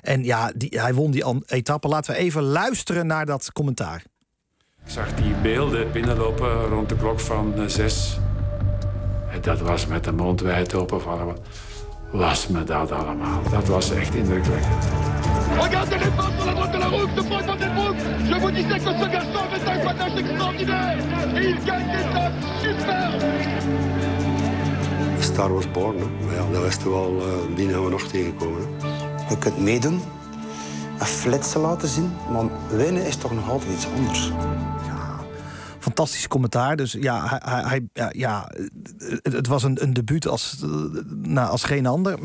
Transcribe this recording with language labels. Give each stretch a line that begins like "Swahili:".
Dutch: En ja, hij won die etappe. Laten we even luisteren naar dat commentaar. Ik zag die beelden binnenlopen rond de klok van 6. En dat was met de mond wijd open van... Was me dat allemaal. Dat was echt indrukwekkend.
French: Regardez les femmes sur la route de la route de Pointe-à-Pitre. Je vous disais que ce garçon est un fantastique extraordinaire. Il gagne des étapes. Super.
English: Star was born. No?
Dutch: Maar ja, dat wisten we al, die hebben we nog tegengekomen. Je kunt meedoen, een flitsen laten zien, maar winnen is toch nog altijd iets anders. Fantastisch commentaar. Dus ja, het was een debuut als, nou, als geen ander.